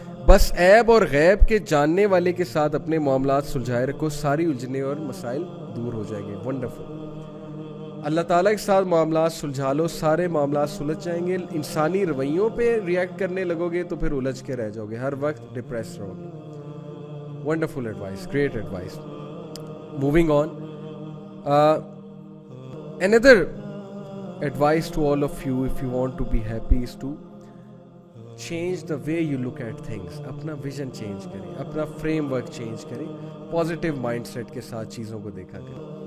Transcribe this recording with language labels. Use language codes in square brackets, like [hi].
[ur] بس عیب اور غیب کے جاننے والے کے ساتھ اپنے معاملات سلجھائے رکھو, ساری الجھنے اور مسائل دور ہو جائیں گے. ونڈرفل. اللہ تعالیٰ کے ساتھ معاملات سلجھا لو, سارے معاملات سلجھ جائیں گے. انسانی رویوں پہ ریئیکٹ کرنے لگو گے تو پھر الجھ کے رہ جاؤ گے, ہر وقت ڈپریس رہو گے. [en] Wonderful advice, great advice. Moving on. Another advice to all of you, if you want to be happy, is to change the way you look at things. [ur] اپنا ویژن چینج کریں, اپنا فریم ورک چینج کریں, positive mind set کے ساتھ چیزوں کو دیکھا کریں.